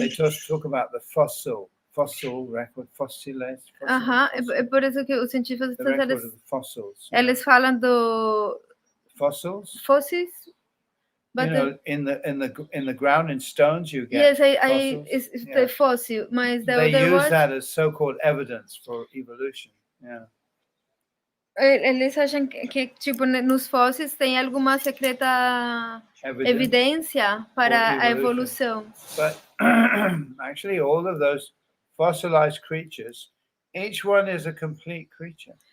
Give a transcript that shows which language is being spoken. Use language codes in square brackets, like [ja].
[en] They talk about the fossil record, fossiles. [pt] É por isso que os cientistas [en] fossils. [pt] Eles falam do fósseis. [en] But in the ground, in stones, you get fossils. The fossil, [pt] mas [en] they use that as so-called evidence for evolution. Yeah. [pt] Eles acham que tipo nos fósseis tem alguma secreta evidência para a evolução. [en] But actually, all of those fossilized creatures, each one is a complete creature.